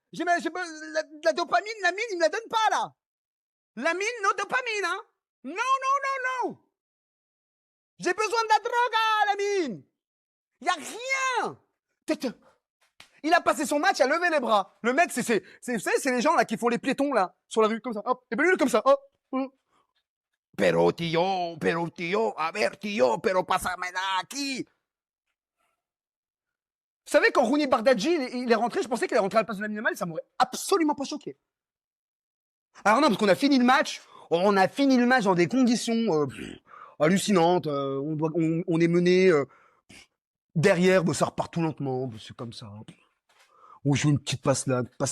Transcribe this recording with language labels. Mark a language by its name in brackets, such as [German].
[French] La dopamine, la mine, il me la donne pas, là. La mine, no dopamine, hein. Non. J'ai besoin de la drogue, la mine. Y a rien. Il a passé son match à lever les bras. Le mec, c'est les gens là qui font les piétons là sur la rue comme ça. Hop. Et ben lui comme ça. Hop. [Spanish] Pero tío, a ver tío, pero pásamela aquí. [French] Vous savez quand Rooney Bardghji il est rentré, je pensais qu'il allait rentrer à la place de Lamine Yamal, ça m'aurait absolument pas choqué. Alors non, parce qu'on a fini le match. On a fini le match dans des conditions hallucinantes. On est mené derrière, ça repart tout lentement. C'est comme ça. Ou je joue une petite passe là.